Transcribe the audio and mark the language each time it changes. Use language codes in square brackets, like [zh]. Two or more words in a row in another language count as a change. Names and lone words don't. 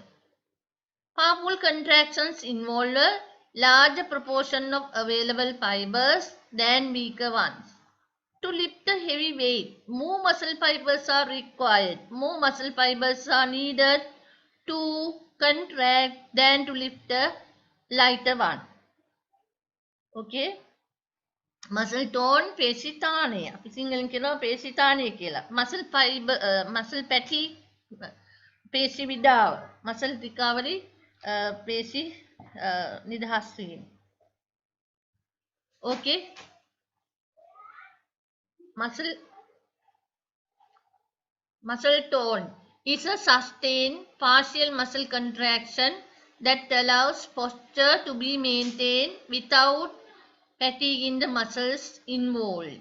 [en] Powerful contractions involve a larger proportion of available fibers than weaker ones. To lift a heavy weight, more muscle fibers are required. More muscle fibers are needed to contract than to lift a lighter one. Okay? Muscle tone [si] පේශිතානය අපි සිංහලෙන් කියනවා පේශිතානය කියලා. [en] Muscle fiber muscle fatigue [si] පේශි විඩාව [en] muscle recovery [si] පේශි නිදහස් වීම. [en] Okay? Muscle tone is a sustained partial muscle contraction that allows posture to be maintained without fatiguing the muscles involved.